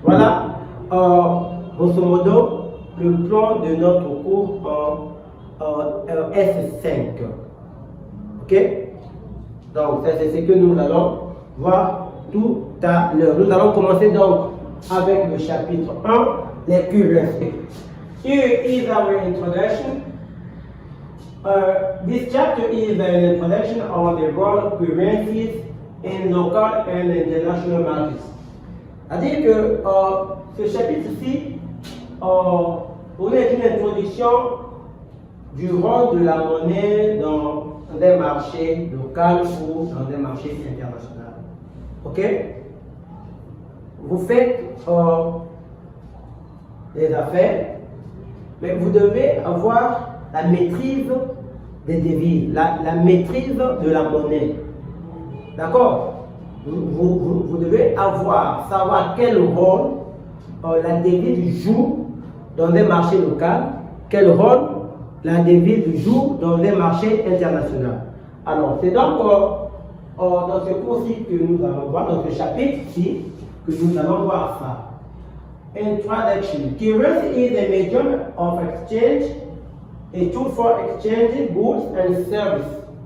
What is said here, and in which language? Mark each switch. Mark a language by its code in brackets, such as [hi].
[fr] Voilà, grosso modo, le plan de notre cours en S5. Ok? Donc, ça c'est ce que nous allons voir tout à l'heure. Nous allons commencer donc avec le chapitre 1, les currencies. [en] Here is our introduction. This chapter is an introduction on the role of currencies in local and international markets. [fr] C'est-à-dire que ce chapitre-ci est une introduction du rôle de la monnaie dans des marchés locaux ou dans des marchés internationaux. Ok? Vous faites des affaires, mais vous devez avoir la maîtrise des devises, la maîtrise de la monnaie. D'accord? Vous devez savoir quel rôle la devise joue dans des marchés locaux, quel rôle la devise joue dans des marchés internationaux. Alors, c'est donc dans ce cours-ci que nous allons voir, dans ce chapitre-ci, que nous allons voir ça. Introduction. [en] Currency is a medium of exchange, a tool for exchanging goods and services.